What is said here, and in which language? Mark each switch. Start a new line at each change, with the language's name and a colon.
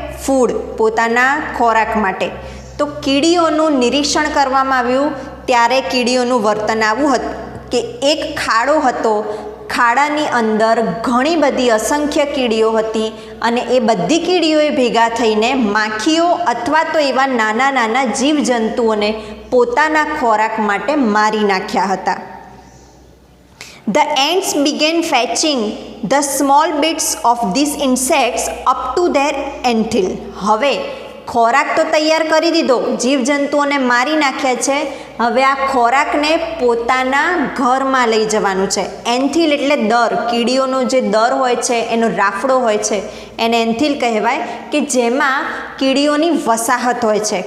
Gujarati: Food, પોતાના ખોરાક માટે. તો કીડીઓનું નિરીક્ષણ કરવામાં આવ્યું ત્યારે કીડીઓનું વર્તન આવું હતું કે એક ખાડો હતો, ખાડાની અંદર ઘણી બધી અસંખ્ય કીડીઓ હતી અને એ બધી કીડીઓએ ભેગા થઈને માખીઓ અથવા તો એવા નાના નાના જીવજંતુઓને પોતાના ખોરાક માટે મારી નાખ્યા હતા.
English: The ants began fetching the small bits of these insects up to their anthill.
Gujarati: હવે ખોરાક તો તૈયાર કરી દીધો, જીવજંતુઓને મારી નાખ્યા છે, હવે આ ખોરાકને પોતાના ઘરમાં લઈ જવાનું છે. એન્થિલ એટલે દર, કીડીઓનો જે દર હોય છે એનો રાફડો હોય છે એને એન્થિલ કહેવાય, કે જેમાં કીડીઓની વસાહત હોય છે.